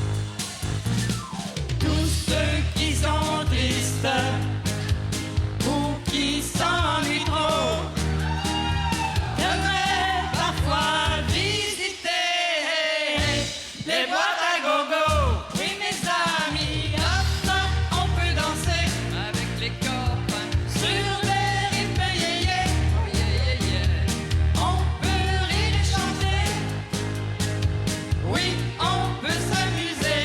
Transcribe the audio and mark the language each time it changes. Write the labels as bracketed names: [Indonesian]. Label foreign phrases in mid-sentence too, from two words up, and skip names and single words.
[French] tous ceux qui sont tristes ou qui s'ennuient trop devraient parfois visiter les boîtes à gogo. Oui, mes amis, hop, on peut danser Avec les copains. sur des rythmes yéyé. [English] Oh yeah, yeah, yeah. [French] On peut rire et chanter. Oui, on peut s'amuser.